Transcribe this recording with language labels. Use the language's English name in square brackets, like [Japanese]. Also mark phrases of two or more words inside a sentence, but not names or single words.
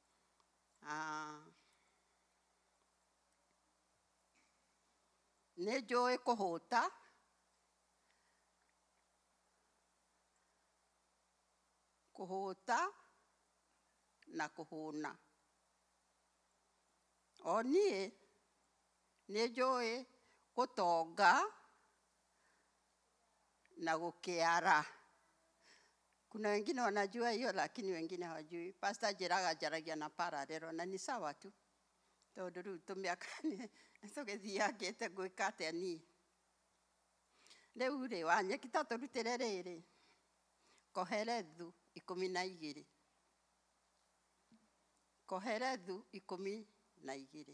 [Kikuyu] Nĩ njũĩ kũhũta, na kũhũna. O niĩ nĩ njũĩ gũtonga na gũkĩara. [Swahili] Kuna wengine wanajua hiyo lakini wengine hawajui. [Kikuyu] Pastor njĩraga njaragia na parallel na ni [Swahili] sawa tu. [Kikuyu] Tondũ rĩu tũmĩaka tũgĩthiangĩte gwĩka atĩa niĩ. Rĩu rĩ Wanyeki ta tũrutĩre rĩrĩ Koherethu 12. Koherethu 12.